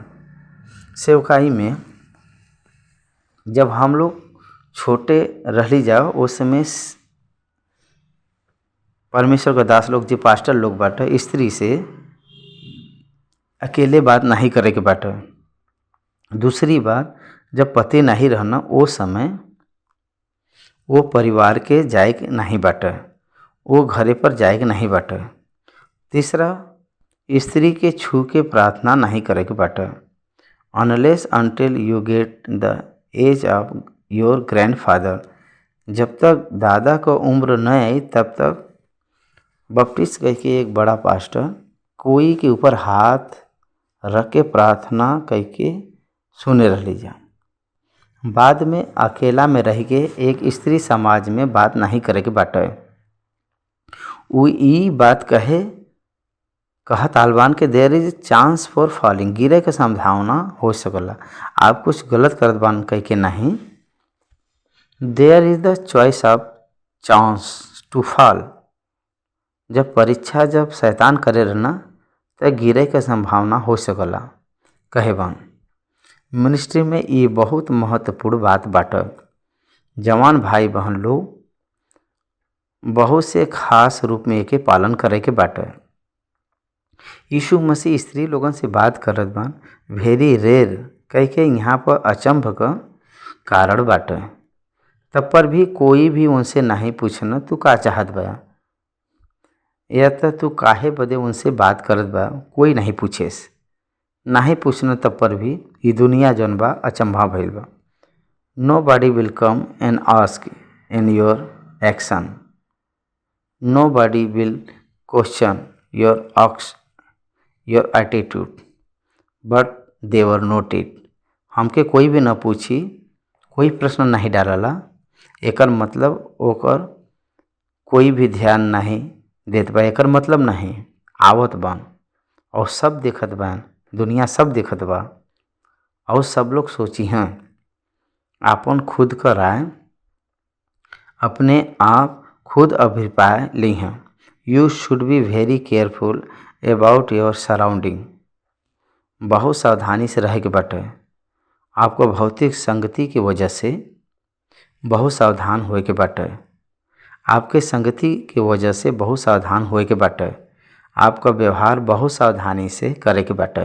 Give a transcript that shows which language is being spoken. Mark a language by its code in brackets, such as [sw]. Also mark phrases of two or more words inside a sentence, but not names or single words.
[bho] सेवकाई में जब हम लोग छोटे रहली जाओ उस समय परमेश्वर का दास लोग जो पास्टर लोग बाटे स्त्री से अकेले बात नहीं करे के बाटे। दूसरी बात, जब पति नहीं रहना वो समय वो परिवार के जाए के नहीं बाटे, वो घरे पर जाए के नहीं बाटे। तीसरा, स्त्री के छू के प्रार्थना नहीं करे के बाटे, [en] unless until you get the age of your grandfather. [bho] जब तक दादा का उम्र न आई तब तक बपटिस्ट कह के एक बड़ा पास्टर कोई के ऊपर हाथ रख के प्रार्थना कह के सुने रह लीजा। बाद में अकेला में रह के एक स्त्री समाज में बात नहीं करे के बाटे। वो ई बात कहा तालबान के [en] there is chance for falling, [bho] गिरे के संभावना हो सकला। आप कुछ गलत करत बान कह के नहीं, [en] There is the choice of chance to fall. [bho] जब परीक्षा जब शैतान करे रहना तो गिरे के संभावना हो सकला कहे बान। मिनिस्ट्री में ये बहुत महत्वपूर्ण बात बाटे। जवान भाई बहन लोग बहुत से खास रूप में एके पालन करे के बाटे। यीशु मसीह स्त्री लोगन से बात करत बान [en] very rare [bho] कह के यहाँ पर अचंभ का कारण बाटे। तब पर भी कोई भी उनसे नहीं पूछना तू का चाहत बा। या तो तू काहे बदे उनसे बात करत बा कोई नहीं पूछेस। नाही पूछना तब पर भी ये दुनिया जौन बा अचंभा भइल बा। [en] Nobody will come and ask in your action, nobody will question your attitude but they are noted. [bho] हमके कोई भी न पूछी, कोई प्रश्न नहीं डालला, एकर मतलब ओकर कोई भी ध्यान नहीं देत बा। एकर मतलब नहीं आवत बान और सब देखत बान, दुनिया सब देखत बा और सब लोग सोची हैं आपन खुद का राय अपने आप खुद अभिप्राय ली हैं। [en] You should be very careful about your surrounding. [bho] बहुत सावधानी से रहे के बाटे। आपको भौतिक संगति की वजह से बहुत सावधान होए के बाटे। आपके संगति की वजह से बहुत सावधान होए के बाटे। आपका व्यवहार बहुत सावधानी से करे के बाटे।